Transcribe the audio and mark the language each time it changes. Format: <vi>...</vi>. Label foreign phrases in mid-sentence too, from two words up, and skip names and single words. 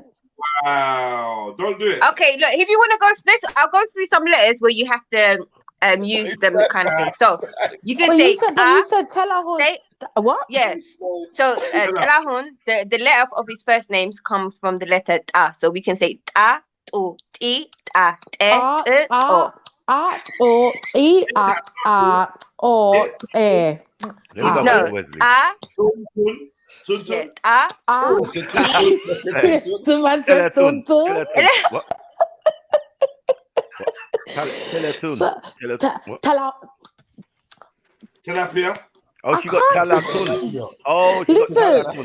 <en>Wow. Don't do it. Okay, look, if you want to go through this, I'll go through some letters where you have to use them kind of thing. So you can say you said Telahun. What? Yeah. So Telahun, the letter of his first names comes from the letter ta. So we can say ta, tu, ti, ta, te, o. O, e, o, e. No, a. Yeah, a. Tilapia. Oh, she got talatun. Oh, she got talatun.</en>